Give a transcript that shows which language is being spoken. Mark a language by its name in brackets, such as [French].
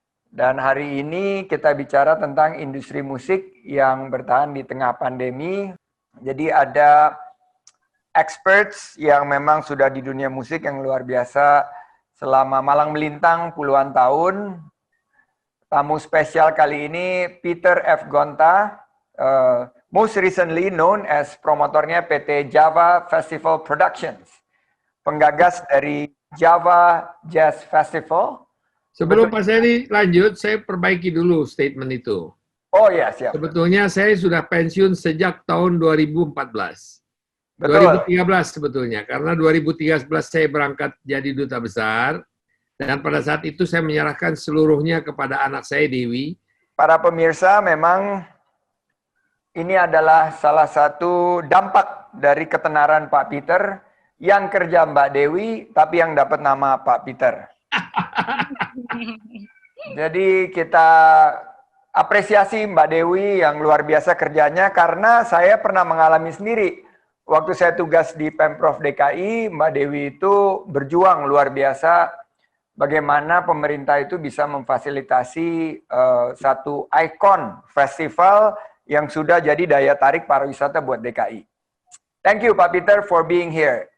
[Indonesian] Dan hari ini kita bicara tentang industri musik yang bertahan di tengah pandemi. Jadi ada experts yang memang sudah di dunia musik yang luar biasa selama malang melintang puluhan tahun. Tamu spesial kali ini Peter F. Gonta, [English] most recently known as [Indonesian] promotornya PT Java Festival Productions, penggagas dari Java Jazz Festival. Sebelum Pak Sandy lanjut, saya perbaiki dulu statement itu. Oh ya, siap. Sebetulnya saya sudah pensiun sejak tahun 2014. Betul. 2013 sebetulnya, karena 2013 saya berangkat jadi duta besar, dan pada saat itu saya menyerahkan seluruhnya kepada anak saya, Dewi. Para pemirsa, memang ini adalah salah satu dampak dari ketenaran Pak Peter, yang kerja Mbak Dewi, tapi yang dapat nama Pak Peter. Jadi kita apresiasi Mbak Dewi yang luar biasa kerjanya, karena saya pernah mengalami sendiri. Waktu saya tugas di Pemprov DKI, Mbak Dewi itu berjuang luar biasa bagaimana pemerintah itu bisa memfasilitasi satu ikon festival yang sudah jadi daya tarik pariwisata buat DKI. [English] Thank you Pak Peter for being here.